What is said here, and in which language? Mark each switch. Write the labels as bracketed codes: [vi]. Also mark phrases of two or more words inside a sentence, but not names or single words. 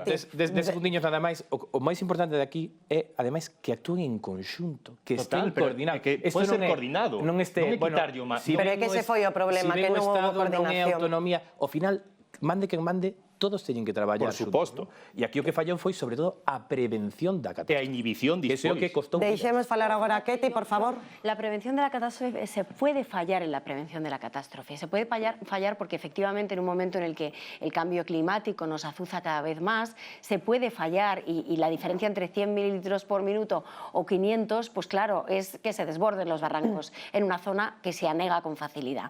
[gl] Desde segundiños nada máis, o máis importante de aquí é, ademais, que actúen en conxunto, que estén coordinados. Que pode ser coordinado, non é quitarlle o máis. Pero é que ese foi o problema, que non houve coordinación. Non é autonomía, ao final, mande quen mande, todos teñen que traballar. Por suposto. E aquí o que fallou foi, sobre todo, a prevención da catástrofe. E a inhibición despois. Ese é o que costou. Deixemos falar agora a Ketty, por favor. [es] La prevención de la catástrofe, se puede fallar en la prevención de la catástrofe. Se puede fallar porque efectivamente en un momento en el que el cambio climático nos azuza cada vez más, se puede fallar y la diferencia entre 100 mililitros por minuto o 500, pues claro, es que se desborden los barrancos en una zona que se anega con facilidad.